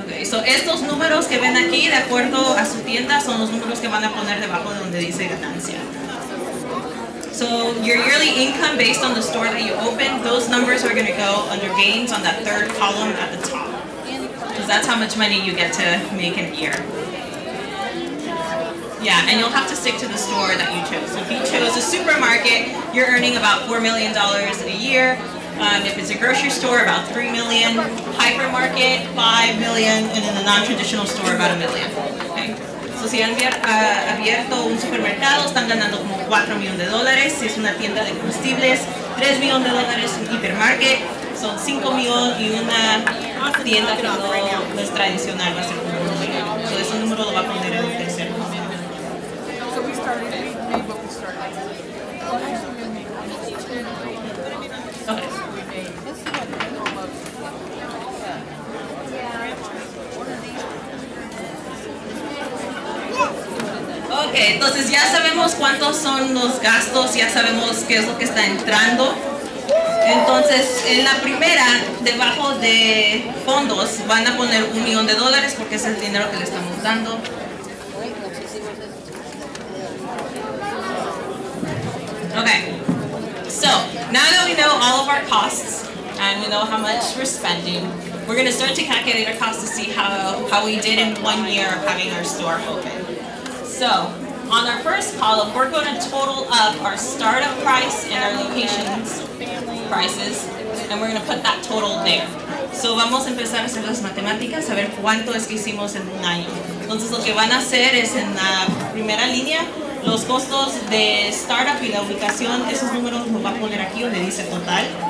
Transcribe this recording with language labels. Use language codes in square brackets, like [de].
[es] So, estos números que ven aquí, de acuerdo a su tienda, son los números que van a poner debajo de donde dice ganancia. [en] So, your yearly income based on the store that you open, those numbers are going to go under gains on that 3rd column at the top. Because that's how much money you get to make in a year. Yeah, and you'll have to stick to the store that you chose. So if you chose a supermarket, you're earning about $4 million a year. If it's a grocery store, about $3 million. Hypermarket, $5 million. And in a non-traditional store, about $1 million. Okay. [es] So si han abierto un supermercado, están ganando como $4 millones. Si es una tienda de combustibles, $3 millones. Un hipermarket, son $5 millones. Y una tienda que no es tradicional va a ser como $1 millón. So ese número lo va a poner en el tercero. [en] So we started, we made what we started. [es] Ok, entonces ya sabemos cuántos son los gastos, ya sabemos qué es lo que está entrando. Entonces, en la primera, debajo de fondos, van a poner $1 millón porque es el dinero que le estamos dando. [en] Okay, so now that we know all of our costs and we know how much we're spending, we're going to start to calculate our costs to see how we did in 1 year of having our store open. So on our first column, we're going to total up our startup price and our locations prices, and we're going to put that total there. [es] So vamos a empezar a hacer las matemáticas, a ver cuánto es que hicimos en un año. Entonces lo que van a hacer es en la primera línea, los costos de startup y la ubicación, esos números los va a poner aquí donde dice total.